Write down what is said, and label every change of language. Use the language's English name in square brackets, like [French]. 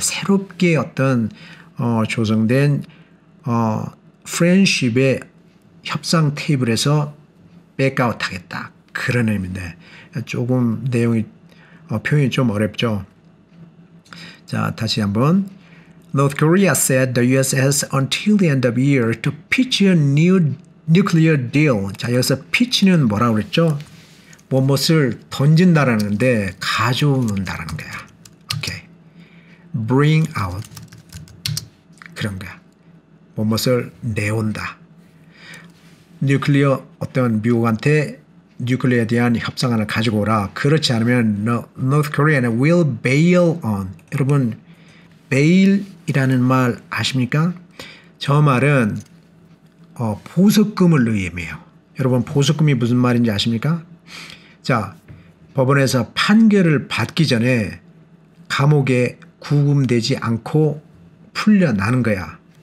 [Korean] 새롭게 어떤 조성된 friendship의 협상 테이블에서 백아웃 하겠다. 그런 의미인데 조금 내용이 표현이 좀 어렵죠. 자, 다시 한번. [English] North Korea said the U.S. has until the end of the year to pitch a new nuclear deal. [Korean] 자, 여기서 pitch는 뭐라고 그랬죠? 무엇을 던진다라는데 가져온다라는 거야. [English] 오케이. Bring out. 그런 거야. [Korean] 무엇을 내온다. 뉴클리어 어떤 미국한테 뉴클리어에 대한 협상안을 가지고 오라. 그렇지 않으면 North Korea는 [English] will bail on. [Korean] 여러분 bail이라는 말 아십니까? 저 말은 보석금을 의미해요. 여러분 보석금이 무슨 말인지 아십니까? 자, 법원에서 판결을 받기 전에 감옥에 구금되지 않고 풀려나는 거야.